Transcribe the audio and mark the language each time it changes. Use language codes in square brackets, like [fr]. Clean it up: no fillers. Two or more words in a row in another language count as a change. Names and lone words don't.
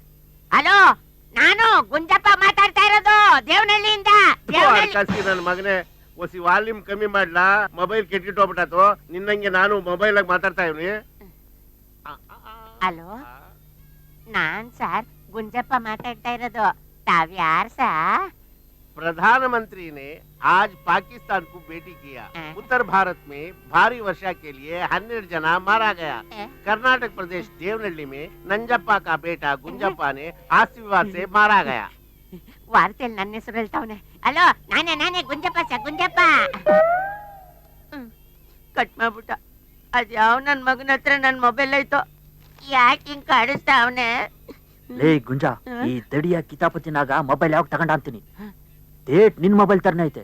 [kn] ಹಲೋ, ನಾನು ಗುಂಜಪ್ಪ ಮಾತಾಡ್ತಾ ಇರೋದು ದೇವನಹಳ್ಳಿಯಿಂದ. ಅಡ್ಕಾಸಿ ನನ್ನ ಮಗನೇ ಒಸಿ ವಾಲ್ಯೂಮ್ ಕಮ್ಮಿ ಮಾಡ್ಲಾ ಮೊಬೈಲ್ ಕೆಟ್ಟಿಟ್ಟೋಗ್ಬಿಟ್ಟಾತು ನಿನ್ನಂಗೆ ನಾನು ಮೊಬೈಲ್ ಆಗಿ ಮಾತಾಡ್ತಾ ಇವ್ನಿ ಹಲೋ ನಾನ್ ಸರ್ ಗುಂಜಪ್ಪ ಮಾತಾಡ್ತಾ ಇರೋದು ತಾವ್ಯಾರ್ ಸರ್ [hi] प्रधानमंत्री ने आज पाकिस्तान को भेटी किया उत्तर भारत में भारी वर्षा के लिए 12 जना मारा गया कर्नाटक प्रदेश देवनहल्ली में नंजप्पा का बेटा गुंजप्पा ने आस्ति विवाद से मारा गया [kn] ವಾರ್ತೆಯಲ್ಲಿ ನನ್ನ ಹೆಸರು ಹೇಳ್ತಾವನೆ ಹಲೋ ನಾನೇ ಗುಂಜಪ್ಪ ಸರ್ ಗುಂಜಪ್ಪ ಕಟ್ ಮಾಡ್ಬಿಟ್ಟ ಅದ್ ಯಾವ ನನ್ ಮಗನ ಹತ್ರ ನನ್ ಮೊಬೈಲ್ ಐತೋ ಯಾಕೆ ಹಿಂಗ್ ಕಾಡಿಸ್ತಾವನೆ ಲೇ ಗುಂಜಾ ಈ ದಡಿಯ ಕಿತಾಪತಿನಾಗ ಮೊಬೈಲ್ ಯಾವಾಗ ತಗೊಂಡ ಅಂತೀನಿ ಡೇಟ್ ನಿನ್ ಮೊಬೈಲ್ ತರನೇ ಐತೆ